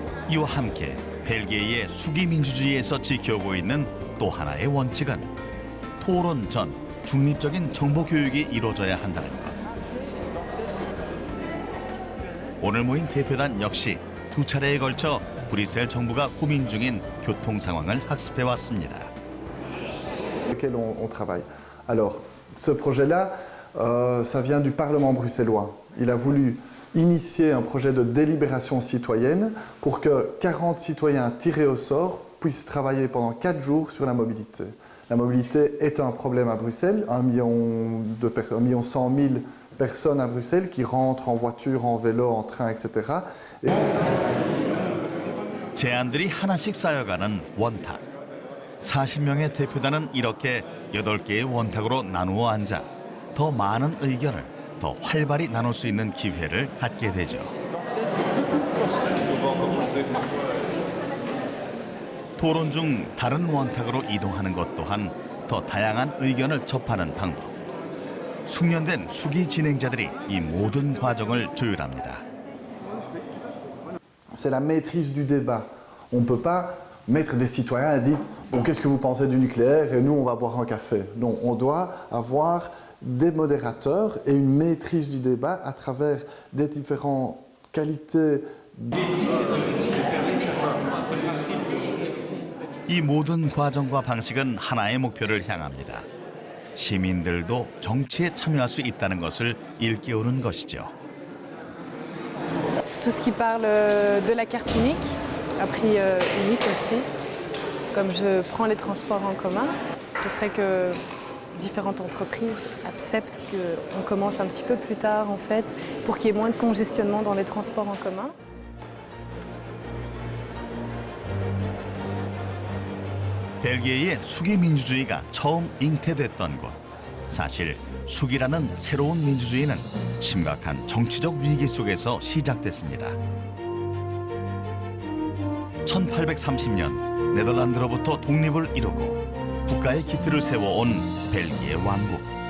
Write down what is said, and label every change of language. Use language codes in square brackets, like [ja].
[ko] 이와 함께 벨기에의 수기 민주주의에서 지켜오고 있는 또 하나의 원칙은 토론 전 중립적인 정보 교육이 이루어져야 한다는 것. 오늘 모인 대표단 역시 두 차례에 걸쳐 브뤼셀 정부가 고민 중인 교통 상황을 학습해 왔습니다. [fr] Lequel on travaille. Alors, ce projet-là, ça vient du Parlement bruxellois. Il a voulu initier un projet de délibération citoyenne pour que 40 citoyens tirés au sort puissent travailler pendant 4 jours sur la mobilité. La mobilité est un problème à Bruxelles, 1 100 000 personnes à Bruxelles qui rentrent en voiture, en vélo, en train, etc. [ko] 제안들이 하나씩 쌓여가는 원탁. 40명의 대표단은 이렇게 8개의 원탁으로 나누어 앉아 더 많은 의견을 더 활발히 나눌 수 있는 기회를 갖게 되죠. 토론 중 다른 원탁으로 이동하는 것 또한 더 다양한 의견을 접하는 방법. 숙련된 수기 진행자들이 이 모든 과정을 조율합니다. [fr] C'est la maîtrise du débat. On ne peut pas mettre des citoyens et dire bon, qu'est-ce que vous pensez du nucléaire et nous on va boire un café. Non, on doit avoir des modérateurs et une maîtrise du débat à travers des différentes qualités. [ko] 이 모든 과정과 방식은 하나의 목표를 향합니다. 시민들도 정치에 참여할 수 있다는 것을 일깨우는 것이죠. [fr] Tout ce qui parle de la carte unique, à prix unique aussi. Comme je prends les transports en commun, ce serait que différentes entreprises acceptent qu'on commence un petit peu plus tard en fait, pour qu'il y ait moins de congestionnement dans les transports en commun. [ko] 벨기에의 수기 민주주의가 처음 잉태됐던 곳. 사실 수기라는 새로운 민주주의는 심각한 정치적 위기 속에서 시작됐습니다. 1830년 네덜란드로부터 독립을 이루고 국가의 기틀을 세워온 벨기에 왕국.